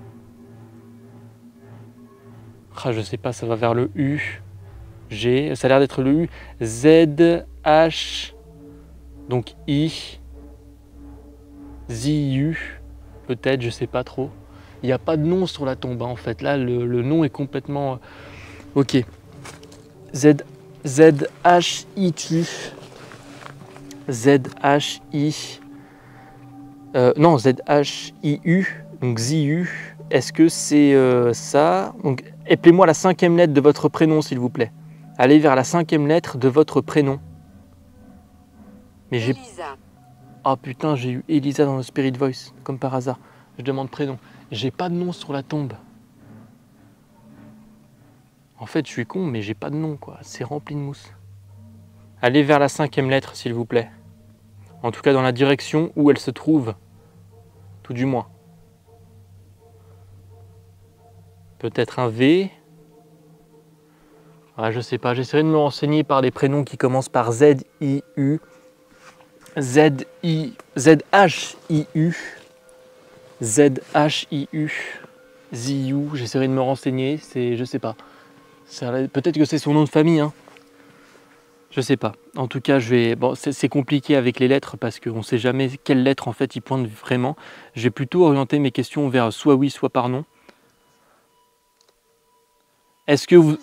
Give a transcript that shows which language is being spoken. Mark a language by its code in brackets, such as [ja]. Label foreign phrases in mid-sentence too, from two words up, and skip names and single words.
[fr] Ah, je sais pas, ça va vers le U. G, ça a l'air d'être le U. Z, H, donc I, ZU, peut-être, je sais pas trop. Il n'y a pas de nom sur la tombe, hein, en fait. Là, le nom est complètement... Ok. Z, Z, H, I, tu. Z, H, I. Non, Z, H, I, U. Donc, ZU. Est-ce que c'est ça? Donc, appelez-moi la 5e lettre de votre prénom, s'il vous plaît. Allez vers la 5e lettre de votre prénom. Mais j'ai... Elisa. Oh putain, j'ai eu Elisa dans le Spirit Voice, comme par hasard. Je demande prénom. J'ai pas de nom sur la tombe. En fait, je suis con, mais j'ai pas de nom, quoi. C'est rempli de mousse. Allez vers la 5e lettre, s'il vous plaît. En tout cas, dans la direction où elle se trouve. Tout du moins. Peut-être un V. Ah, je sais pas. J'essaierai de me renseigner par des prénoms qui commencent par Z, I, U. Z-H-I-U, Z-H-I-U, ZIU, j'essaierai de me renseigner, je sais pas. Peut-être que c'est son nom de famille, hein. Je sais pas. En tout cas, bon, c'est compliqué avec les lettres parce qu'on ne sait jamais quelle lettre en fait il pointe vraiment. Je vais plutôt orienter mes questions vers soit oui, soit par non. Est-ce que vous...